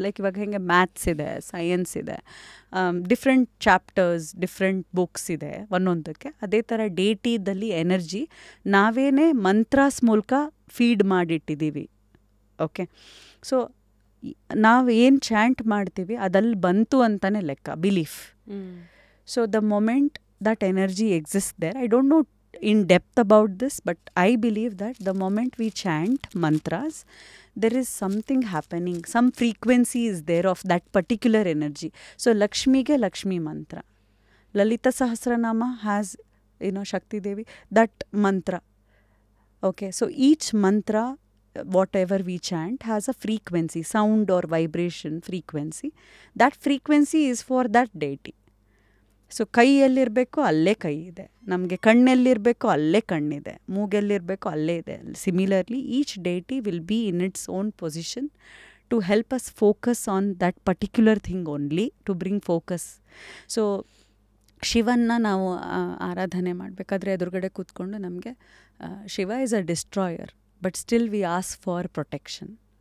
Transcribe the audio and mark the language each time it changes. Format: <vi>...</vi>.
<kn>Like ಇವಾಗ ಹೆಂಗೆ maths ಇದೆ, ಸೈನ್ಸ್ ಇದೆ, ಡಿಫ್ರೆಂಟ್ ಚಾಪ್ಟರ್ಸ್, ಡಿಫ್ರೆಂಟ್ ಬುಕ್ಸ್ ಇದೆ ಒಂದೊಂದಕ್ಕೆ. ಅದೇ ಥರ ಡೇಟಿದಲ್ಲಿ ಎನರ್ಜಿ ನಾವೇನೇ ಮಂತ್ರಾಸ್ ಮೂಲಕ ಫೀಡ್ ಮಾಡಿಟ್ಟಿದ್ದೀವಿ. ಓಕೆ, ಸೊ ನಾವು ಏನು ಚಾಂಟ್ ಮಾಡ್ತೀವಿ ಅದಲ್ಲಿ ಬಂತು ಅಂತಲೇ ಲೆಕ್ಕ, belief.</kn> <en>So the moment that energy exist there, I don't know in depth about this, but I believe that the moment we chant mantras, there is something happening, some frequency is there of that particular energy. So Lakshmi ge Lakshmi mantra, Lalita Sahasranama has Shakti Devi, that mantra. Okay, so each mantra, whatever we chant, has a frequency, sound or vibration frequency. That frequency is for that deity.</en> <kn>So ಕೈಯಲ್ಲಿರಬೇಕು ಅಲ್ಲೇ ಕೈ ಇದೆ, ನಮಗೆ ಕಣ್ಣೆಲ್ಲಿರಬೇಕು ಅಲ್ಲೇ ಕಣ್ಣಿದೆ, ಮೂಗೆಲ್ಲಿರಬೇಕು ಅಲ್ಲೇ ಇದೆ.</kn> <en>Similarly each deity will be in its own position to help us focus on that particular thing only, to bring focus.</en> <kn>So ಶಿವನ್ನ ನಾವು ಆರಾಧನೆ ಮಾಡಬೇಕಾದ್ರೆ ಎದುರುಗಡೆ ಕೂತ್ಕೊಂಡು ನಮಗೆ</kn> <en>Shiva is a destroyer, but still we ask for protection.</en>